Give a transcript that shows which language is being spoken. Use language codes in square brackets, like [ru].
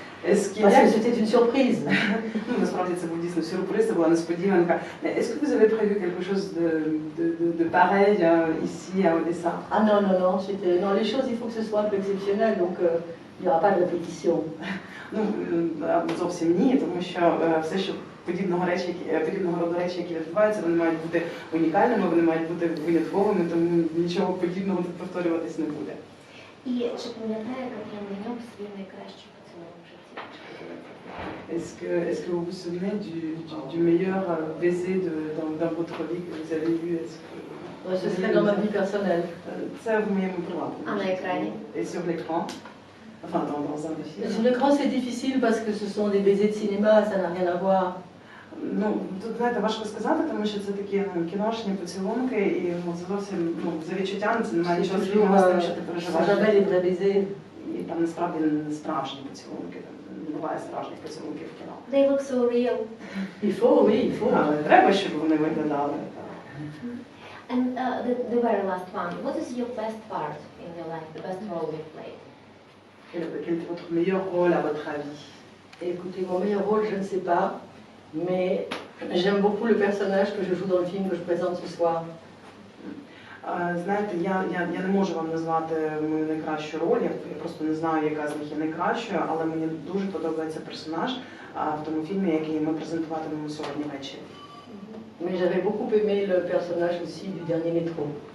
[fr] Parce que c'était une surprise. [uk] Насправді це був дійсно сюрприз, це була несподіванка. [fr] Est-ce que vous avez prévu quelque chose de pareil ici à Odessa? Ah non, non, non, non, les choses, il faut que ce soit un peu exceptionnel, donc il n'y aura pas de répétition. [uk] Ну, зовсім ні, тому що все, що подібного роду речі, які відбуваються, вони мають бути унікальними, вони мають бути винятковими, тому нічого подібного тут повторюватись не буде. І чи пам'ятає Катерина Деньок свій найкращий поцілунок в житті? [fr] Est-ce que vous vous souvenez du meilleur baiser dans votre vie que vous avez eu? Ce serait dans ma vie personnelle. Ça, vous m'avez montré. À l'écran. Et sur l'écran? Enfin, dans un des films. Sur l'écran, c'est difficile parce que ce sont des baisers de cinéma, ça n'a rien à voir. [uk] Ну, тут, знаєте, важко сказати, тому що це такі кіношні поцілунки, і це зовсім, за відчуттями це немає нічого спільного з тим, що ти переживаєш. [fr] Jamais les vrais baisers. [uk] І там насправді не справжні поцілунки, не буває справжніх поцілунків в кіно. [en] They look so real. [fr] Il faut, oui, il faut. [uk] Але треба, щоб вони виглядали. [en] And the very last one, what is your best part in your life, the best role you've played? [fr] Quel est votre meilleur rôle à votre avis? Écoutez, mon meilleur rôle, je ne sais pas, mais j'aime beaucoup le personnage que je joue dans le film que je présente ce soir. [uk] Знаєте, я не можу вам назвати мою найкращу роль, я просто не знаю, яка з них є найкращою, але мені дуже подобається персонаж в тому фільмі, який ми презентуватимемо сьогодні ввечері. [fr] Mais j'avais beaucoup aimé le personnage aussi du dernier métro.